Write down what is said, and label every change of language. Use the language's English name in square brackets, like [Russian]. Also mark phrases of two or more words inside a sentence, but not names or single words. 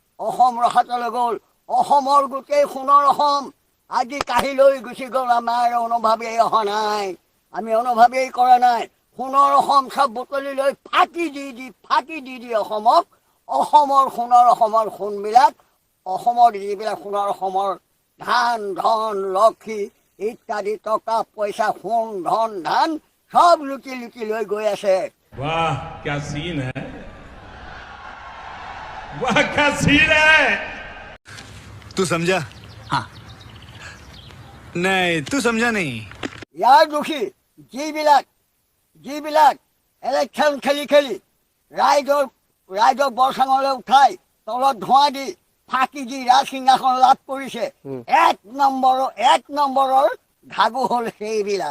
[Assamese] অসমৰ গোটেই সোণৰ অসম আজি কাঢ়ি লৈ গুচি গ'ল আমাৰ অনুভৱেই অহা নাই আমি অনুভৱেই কৰা নাই সোণৰ অসম চব বুটলি লৈ ফাঁকি দি অসমৰ সোণৰ অসমৰ সোণবিলাক অসমৰ যিবিলাক সোণৰ অসমৰ ধান ধন লক্ষী ইত্যাদি টকা পইচা সোণ ধন ধান সব লুটি লৈ গৈ আছে [Hindi] वाह क्या सीन है तू समझा हाँ नहीं तू समझा नहीं [Assamese] ইয়াৰ দোষী যিবিলাক ইলেকশ্যন খেলি ৰাইজক বৰচাঙলৈ উঠাই তলত ধোঁৱা দি ফাঁকি দি ৰাজসিংহাসন লাভ কৰিছে এক নম্বৰৰ ঘাগু হ'ল সেইবিলাক